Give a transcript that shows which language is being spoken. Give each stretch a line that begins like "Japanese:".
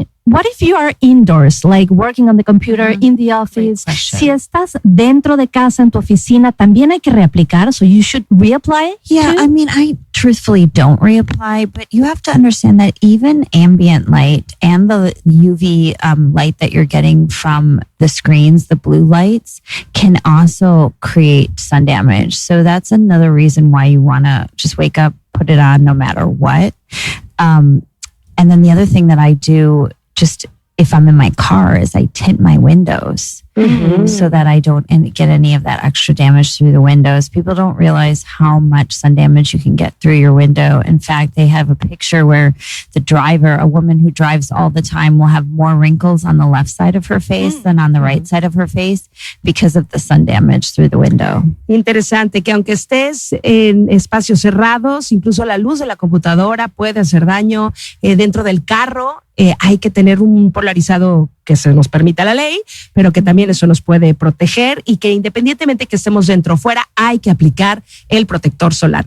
English: What if you are indoors, like working on the computer in the office?
Spanish: Si estás dentro de casa en tu oficina, también hay que reaplicar.
English: So you should reapply. Yeah, too? I mean, I truthfully don't reapply, but you have to understand that even ambient light and the UV light that you're getting from the screens, the blue lights, can also create sun damage. So that's another reason why you want to just wake up, put it on no matter what. And then the other thing that I do, just if I'm in my car, is I tint my windows so that I don't get any of that extra damage through the windows. People don't realize how much sun damage you can get through your window. In fact, they have a picture where the driver, a woman who drives all the time, will have more wrinkles on the left side of her face than on the right side of her face because of the sun damage through the window.
Spanish: Interesante que aunque estés en espacios cerrados, incluso la luz de la computadora puede hacer daño. Dentro del carro hay que tener un polarizado que se nos permita la ley, pero que también eso nos puede proteger y que independientemente que estemos dentro o fuera, hay que aplicar el protector solar.